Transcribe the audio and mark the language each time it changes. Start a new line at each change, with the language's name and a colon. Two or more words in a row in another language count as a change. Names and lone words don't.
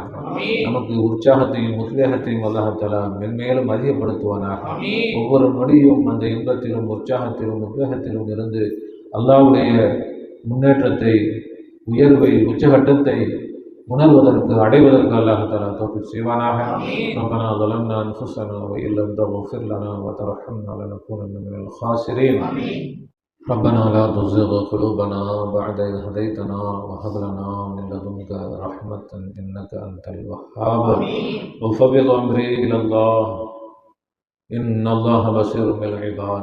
Tamil: நமக்கு உற்சாகத்தையும் உத்வேகத்தையும்
Arabic: الله تعالى
Tamil: மென்மேலும் அதிகப்படுத்துவானாக. ஒவ்வொரு நொடியும் அந்த இன்பத்திலும் உற்சாகத்திலும் உத்வேகத்திலும் இருந்து அல்லாஹ்வுடைய முன்னேற்றத்தை, உயர்வை, உச்சகட்டத்தை உணர்வதற்கு, அடைவதற்கு
Arabic: الله تعالى
Tamil: தௌஃபீக் செய்வானாக.
Arabic: ரப்பனா ظلمنا أنفسنا وإن لم تغفر لنا وترحمنا لنكونن من الخاسرين. ربنا لا تزغ قلوبنا بعد إذ هديتنا وهب لنا من لدنك رحمة إنك أنت الوهاب. وفوض أمري إلى الله إن الله بصير بالعباد.